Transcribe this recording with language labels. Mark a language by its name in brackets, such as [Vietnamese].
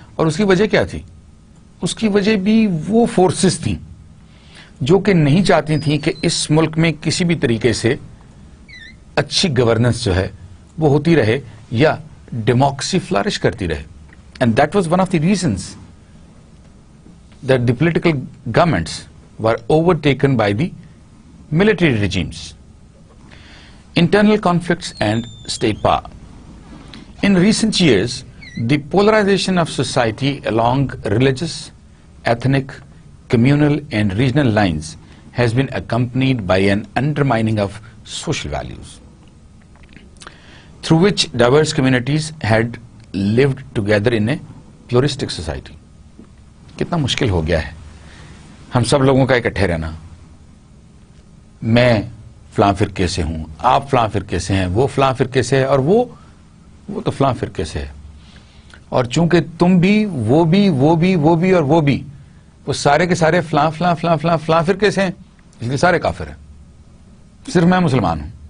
[Urdu] اور اس کی وجہ کیا تھی؟ اس کی وجہ بھی وہ فورسز تھیں جو کہ نہیں چاہتی تھیں کہ اس ملک میں کسی بھی طریقے سے اچھی گورننس جو ہے وہ ہوتی رہے یا ڈیموکریسی فلرش کرتی رہے. [English] And that was one of the reasons that the political governments were over taken by the military regimes. Internal conflicts and state power. In recent years, the polarization of society along religious, ethnic, communal and regional lines has been accompanied by an undermining of social values, through which diverse communities had lived together in a pluralistic society. [Urdu] کتنا مشکل ہو گیا ہے ہم سب لوگوں کا اکٹھے رہنا. میں فلاں فرقے سے ہوں, آپ فلاں فرقے سے ہیں, وہ فلاں فرقے سے ہے, اور وہ تو فلاں فرقے سے ہے. اور چونکہ تم بھی وہ بھی اور وہ بھی وہ سارے کے سارے فلاں فلاں فلاں فلاں فلاں فرقے سے ہیں, اس لیے سارے کافر ہیں, صرف میں مسلمان ہوں.